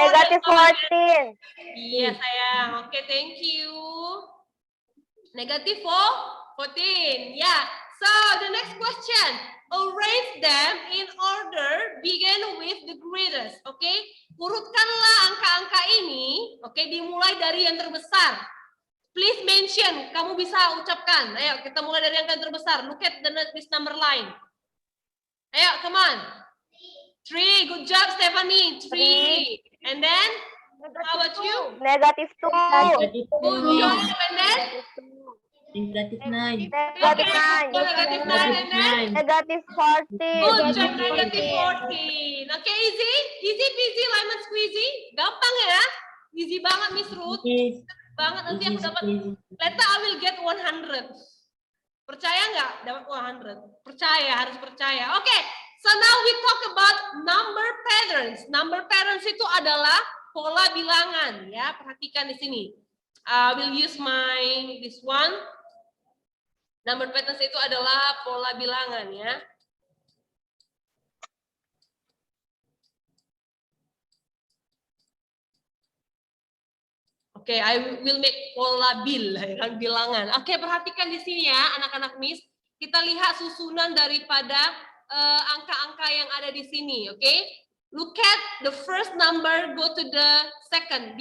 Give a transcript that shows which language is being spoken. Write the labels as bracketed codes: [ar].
[id] Negatif 14. Iya sayang. [en] Oke, thank you. Negative 14. Yeah. So the next question, arrange them in order begin with the greatest. [id] Oke, urutkanlah angka-angka ini. Oke, dimulai dari yang terbesar. [en] Please mention. [id] Kamu bisa ucapkan. Ayo, kita mulai dari angka yang terbesar. [en] Look at this number line. Ayo, come on. 3. Good job, Stephanie. 3. And then, how about you? [id] Negatif 2. Negatif [en] Good [id] 2. [en] job. And then, [id] Negatif 9. Negatif 9. [en] negative 9. And then, [id] Negatif 14. [en] good job, negative 14. Okay, easy? Easy peasy, lemon squeezy. [id] Gampang ya? Easy banget, Miss Ruth. [en] Yes. [id] Banget, nanti aku dapat. [en] Later I will get 100. [id] Percaya nggak? Dapat 100. Percaya, harus percaya. [en] Oke, so now we talk about number patterns. [id] Number patterns itu adalah pola bilangan, ya. Perhatikan di sini. [en] I will use this one. [id] Number patterns itu adalah pola bilangan, ya. Oke, [en] I will make [id] pola bilangan. Oke, perhatikan di sini ya, anak-anak Miss. Kita lihat susunan daripada angka-angka yang ada di sini, oke? [en] Look at the first number, go to the second.